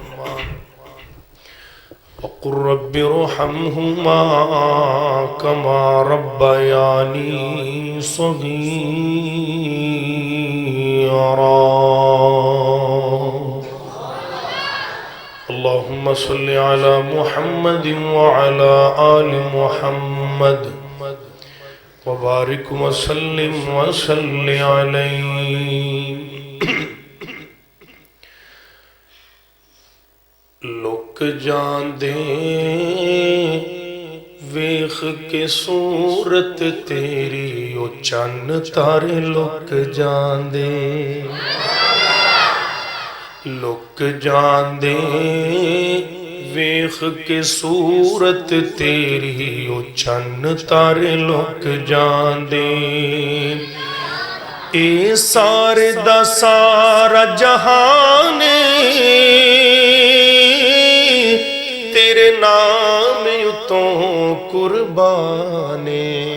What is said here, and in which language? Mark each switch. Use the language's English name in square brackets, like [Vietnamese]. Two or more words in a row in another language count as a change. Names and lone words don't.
[Arabic] وقل رب ارحمهما كما ربياني صغيرا اللهم صل على محمد وعلى آل محمد وبارك وسلم وصل عليه [Punjabi] لک جاندے ویخ کے صورت تیری او چن تارے لک جاندے لک جاندے ویخ کے صورت تیری او چن تارے لک جاندے اے سارے دا سارا جہانے تیرے نام اتوں قربانے